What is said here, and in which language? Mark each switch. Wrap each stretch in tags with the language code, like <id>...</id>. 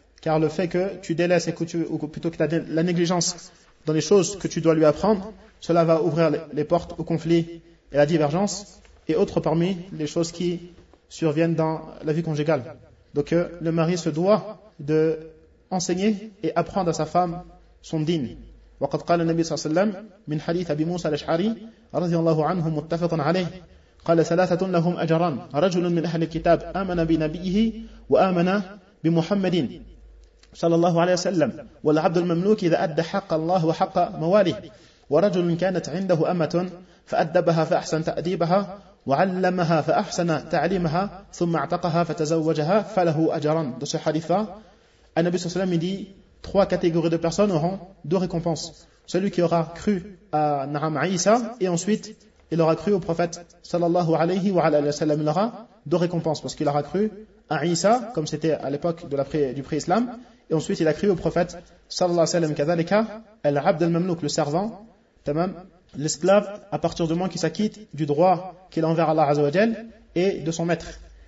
<fr>Car le fait que tu délaisses que tu as la négligence dans les choses que tu dois lui apprendre, cela va ouvrir les portes au conflit et à la divergence et autres parmi les choses qui surviennent dans la vie conjugale. Donc le mari se doit d'enseigner et apprendre à sa femme son din.</fr> <ar>وقد قال النبي صلى الله عليه وسلم من حديث أبي موسى الأشعري رضي الله عنه متفق عليه قال ثلاثة لهم أجران رجل من أهل الكتاب آمن بنبيه وآمن بمحمد صلى الله عليه وسلم والعبد المملوك إذا أدى حق الله وحق مواليه ورجل كانت عنده أمة فأدبها فأحسن تأديبها وعلمها فأحسن تعليمها ثم اعتقها فتزوجها فله أجران ده حديث النبي صلى الله عليه وسلم دي</ar> <fr>trois catégories de personnes auront deux récompenses. Celui qui aura cru à Naam Aïssa et ensuite il aura cru au prophète</fr> <ar>sallallahu alayhi wa sallam,</ar> <fr>il aura deux récompenses parce qu'il aura cru à Aïssa comme c'était à l'époque de la pré-islam et ensuite il a cru au prophète sallallahu alayhi wa sallam</fr> <ar>kadhalika al-abd al-mamlouk,</ar> <fr>le servant, tamam, l'esclave à partir du moment qu'il s'acquitte du droit qu'il a envers Allah azawajal et de son maître.</fr>